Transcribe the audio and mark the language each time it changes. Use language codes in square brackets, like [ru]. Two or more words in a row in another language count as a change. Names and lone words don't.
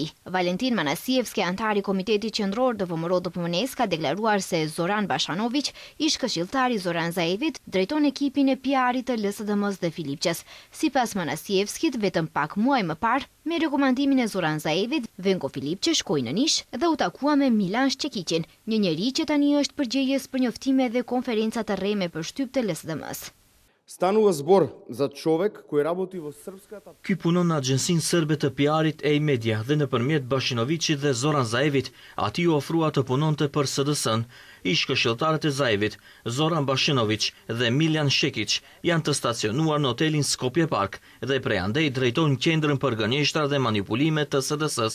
[sq] Valentin Manasievski, antar i Komitetit Qendror të VMRO DPMNE-s, ka deklaruar se Zoran Bashanović, ish këshilltari i Zoran Zaevit, drejton ekipin e PR-it të LSDM-s dhe Filipçes. Sipas Manasievskit, vetëm pak muaj më parë, me rekomandimin e Zoran Zaevit, Venko Filipçe shkoi në Nish dhe u takua me Milan Shqeqiqin, një njeri që tani është përgjegjës për njoftime dhe konferenca të rreme për shtyp të LSDM-s. [mk] Станува збор за човек кој работи во српската. [sq] Ky punon në agjensinë serbe të PR-it e Media dhe nëpërmjet Bashinovićit dhe Zoran Zaevit, ati u ofrua të punonte për SDS-n. Ish këshilltarët e Zaevit, Zoran Bashinović dhe Miljan Shekić, janë të stacionuar në hotelin Skopje Park dhe prej andej drejtojnë qendrën për gënjeshtra dhe manipulime të SDS-s.